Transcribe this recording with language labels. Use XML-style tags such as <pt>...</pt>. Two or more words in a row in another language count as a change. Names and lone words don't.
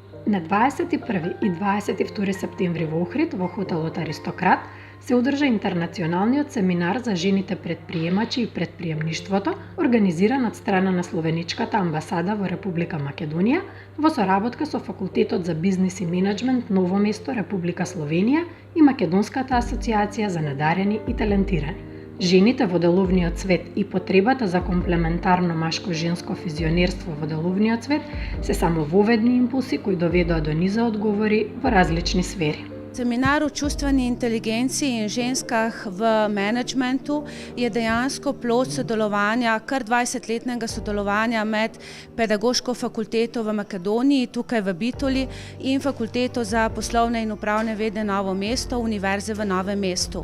<mk>На 21 и 22 септември во Охрид, во хотелот Аристократ, се одржа интернационалниот семинар за жените предприемачи и предприемништвото, организиран од страна на Словеничката амбасада во Република Македонија, во соработка со Факултетот за бизнис и менаџмент Ново место, Република Словенија и Македонската асоциација за надарени и талентирани. Жените во деловниот свет и потребата за комплементарно машко-женско физионерство во деловниот свет се само воведни импулси кои доведоа до низа одговори во различни сфери.</mk> <sl>Seminar o čustveni inteligenciji in ženskah v menedžmentu je dejansko plod sodelovanja, kar 20-letnega sodelovanja med Pedagoško fakulteto v Makedoniji, tukaj v Bitoli, in Fakulteto za poslovne in upravne vede Novo mesto, Univerze v Novem mestu.</sl>